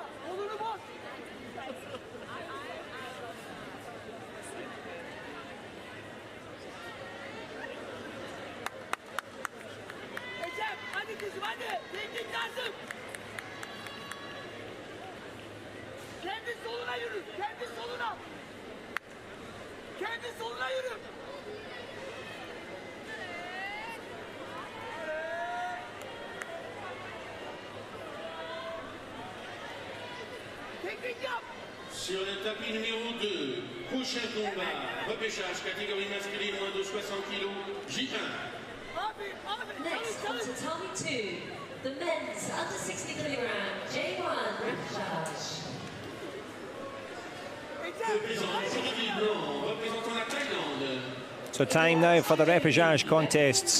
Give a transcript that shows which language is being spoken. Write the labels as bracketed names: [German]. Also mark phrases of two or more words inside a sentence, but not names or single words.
[Turkish] Kolunu boz. Ecem, hadi kızım hadi. Teknik lazım. Kendi soluna yürü. Kendi soluna yürü. [French] Sur le tapis numéro 2, prochain combat, repêchage catégorie masculine moins de 60 kg, J1. [English] Next on tatami 2, the men's under 60 kilogram J1 repechage. So time now for the repechage contests.